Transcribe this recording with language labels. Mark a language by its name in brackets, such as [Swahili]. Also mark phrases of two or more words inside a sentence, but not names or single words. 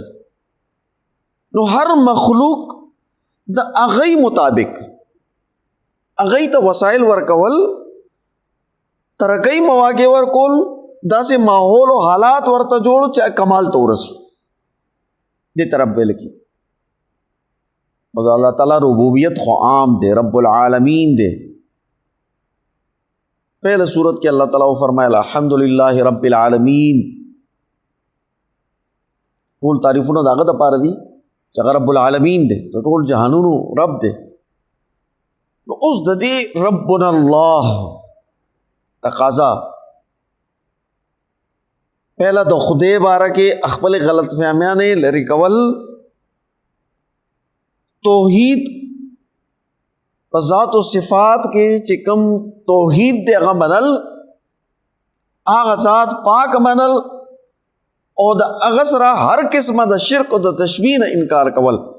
[Pashto] نو هر مخلوق د هغې مطابق هغې ته وسایل ورکول، ترقی مواقع ورکول، داسې ماحول او حالات ورته جوړ چې کمال ته ورسی. دې طرف ویل کی مگر اللہ تعالیٰ ربوبیت خو عام دے، رب العالمین دے. [Urdu] پہلے صورت کے اللہ تعالیٰ فرمایا [Arabic] الحمدللہ رب العالمین. [Pashto] ټول تعریفونه داغه د پاره دي چې هغه رب العالمین دی، ته ټول جهانونو رب دی. نو اوس د دې [Arabic] ربنا الله [Pashto] تقاضا پہلا د خدای باره کې خپل غلط فهمیانې لري کول، توحید په ذات او صفات کې چې کوم توحید دی هغه منل، هغه ذات پاک منل او د هغه سره هر قسمه د شرک او د تشبیه نه انکار کول.